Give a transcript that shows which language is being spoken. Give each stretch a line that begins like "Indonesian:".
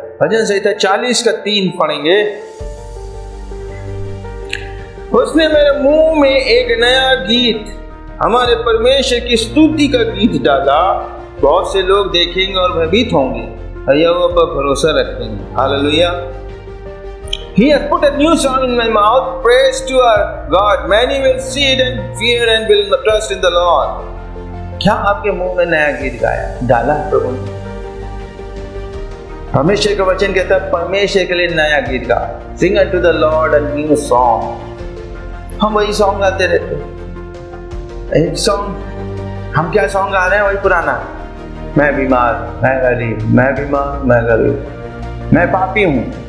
Hindi: भजन संहिता 40 का 3 पढ़ेंगे। उसने मेरे मुंह में एक नया गीत, हमारे परमेश्वर की स्तुति का गीत डाला। बहुत से लोग देखेंगे और भयभीत होंगे और यहोवा पर भरोसा रखेंगे। Hallelujah.
English: He has put a new song in my mouth, praise to our God. Many will see it and fear and will trust in the Lord.
Hindi: क्या आपके मुंह में नया गीत गाया डाला प्रभु ने? परमेश्वर का वचन कहता है परमेश्वर के लिए नया गीत गा,
English: Sing unto the Lord a new song.
Hindi: हम वही सॉन्ग गाते रहते, एक सॉन्ग, हम क्या सॉन्ग गा रहे हैं वही पुराना, मैं बीमार, मैं गरीब, मैं बीमार, मैं गरीब, मैं पापी हूँ।